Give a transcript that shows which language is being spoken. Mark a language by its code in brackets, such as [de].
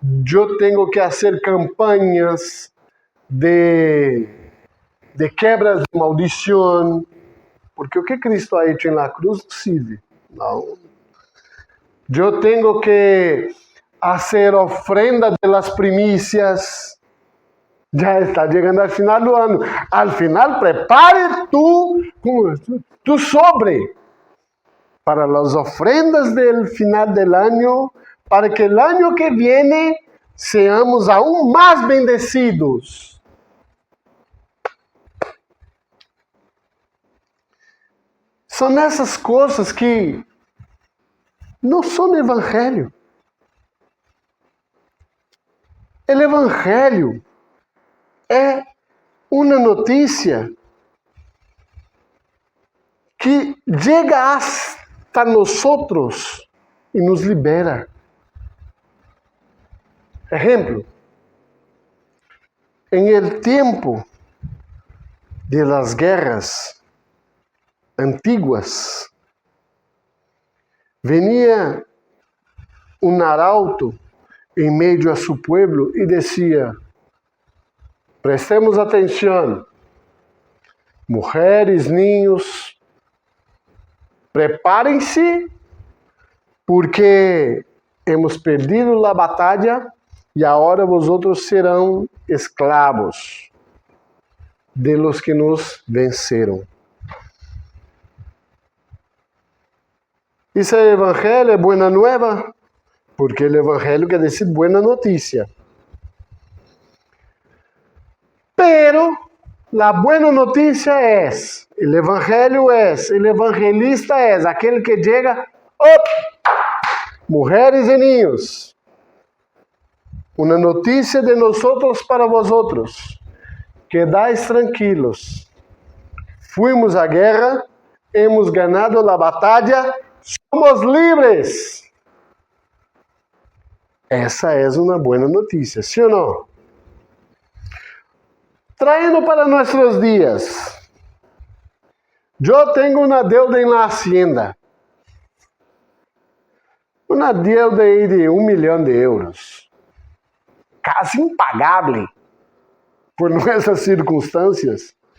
[pt] Eu tenho que fazer campanhas de quebras de maldição. Porque o que Cristo ha hecho na cruz sirve. Não. Eu tenho que fazer ofrenda de las primícias. Já está chegando ao final do ano. [es] Al final, prepare tu sobre para as ofrendas del final del año, para que el año que viene seamos aún más bendecidos. [pt] São essas coisas que não são evangelho. O Evangelho é uma notícia que chega hasta nosotros e nos libera. [es] Exemplo, em el tiempo de las guerras antiguas, venía un arauto en medio a su pueblo y decía: prestemos atención, mujeres, niños, prepárense porque hemos perdido la batalla e agora vosotros serão escravos de los que nos venceram. [pt] Esse evangelho é boa nova, porque o evangelho quer dizer boa notícia. [es] Pero la buena noticia es, el evangelio es, el evangelista es aquel que llega, mujeres y niños, una noticia de nosotros para vosotros, quedais tranquilos, fuimos à guerra, hemos ganado la batalla, somos livres. [pt] Essa é uma boa notícia, sim ou não? Trayendo para nossos dias, eu tenho uma deuda em la hacienda, uma deuda aí de 1 milhão de euros, quase impagável por nossas circunstâncias.